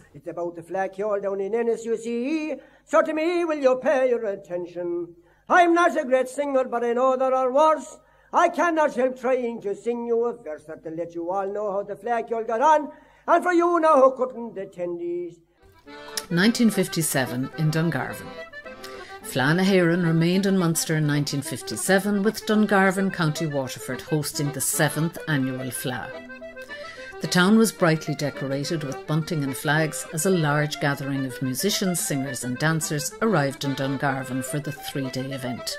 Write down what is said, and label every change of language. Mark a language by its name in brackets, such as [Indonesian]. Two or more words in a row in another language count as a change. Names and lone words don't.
[English] It's about the Fleadh Cheoil down in Ennis, you see. So to me will you pay your attention? I'm not a great singer, but I know there are worse. I cannot help trying to sing you a verse that to let you all know how the Fleadh Cheoil got on, and for you now who couldn't attend these. 1957 in Dungarvan. Fleadh na hÉireann remained in Munster in 1957, with Dungarvan, County Waterford hosting the 7th annual Fleadh. The town was brightly decorated with bunting and flags as a large gathering of musicians, singers and dancers arrived in Dungarvan for the 3-day event.